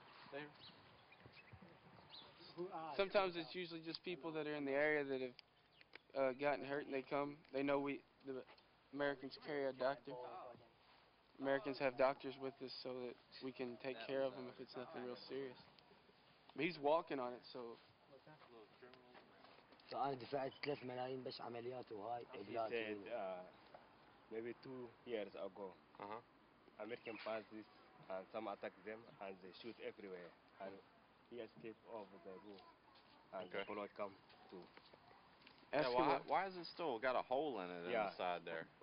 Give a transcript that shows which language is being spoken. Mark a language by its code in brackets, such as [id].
[en] Stay here. Sometimes it's usually just people that are in the area that have gotten hurt and they come. They know the Americans carry a doctor. Americans have doctors with us so that we can take care of them if it's nothing real serious. But he's walking on it, so. [ar] فأنا دفعت 3 ملايين بس عمليات وهاي [en] He said maybe 2 years ago, American passed this and some attack them and they shoot everywhere. And he escaped over the roof and the bullet come too. Yeah, why is it still got a hole in it on the side there?